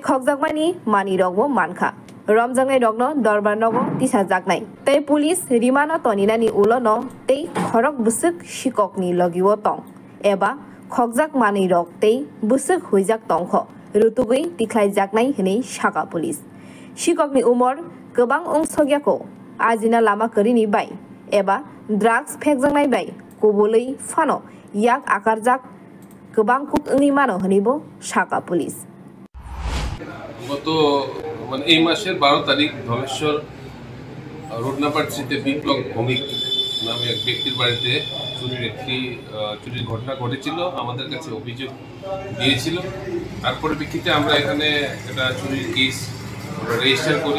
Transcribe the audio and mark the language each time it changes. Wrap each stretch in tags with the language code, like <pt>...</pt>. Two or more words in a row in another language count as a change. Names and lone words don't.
<trp>खगजाकमानि मानि रगबो मानखा रमजांनाय रगनो दरबार नगो तिसा जागनाय तै पुलिस रिमानो तनिनानि उलनो तै खरग बुसुक शिककनि लगिव तं एबा खगजाक मानि रग तै बुसुक हुइजाक तंख रुतुगै तिख्लाय जागनाय हनै साका पुलिस शिककनि उमर गोबां अंसगियाखौ आजिना लामा करिनि बाय एबा ड्राग्स फेकजांनाय बाय कबुलै फानो याक आकारजाक गोबां कुक ओंनि मानो हनिबो साका पुलिस</trp> <bn>গত এই মাসের 12 তারিখ ধলেশ্বর রোড নাম্বার 3 তে বিপ্লব ভৌমিক নামে এক ব্যক্তির বাড়িতে চুরির ঘটনা ঘটেছিল। আমাদের কাছে অভিযোগ দিয়েছিল। তারপরে বিক্ষিপ্তে আমরা এখানে একটা চুরির কেস রেজিস্টার করি।</bn>